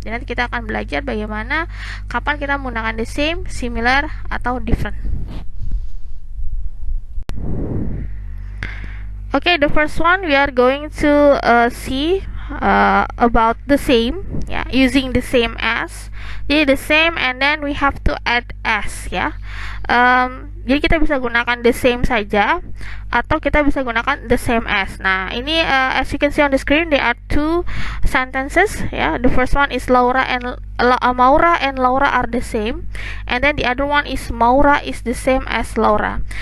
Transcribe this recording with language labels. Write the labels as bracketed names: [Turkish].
[Indonesian] Jadi nanti kita akan belajar bagaimana kapan kita menggunakan the same, similar, atau different. [English] Okay, the first one we are going to see about the same, using the same as. Jadi the same and then we have to add as, ya. [Indonesian] Jadi kita bisa gunakan the same saja atau kita bisa gunakan the same as. Nah, ini [English] as you can see on the screen there are two sentences, ya. The first one is Maura and Laura are the same, and then the other one is Maura is the same as Laura.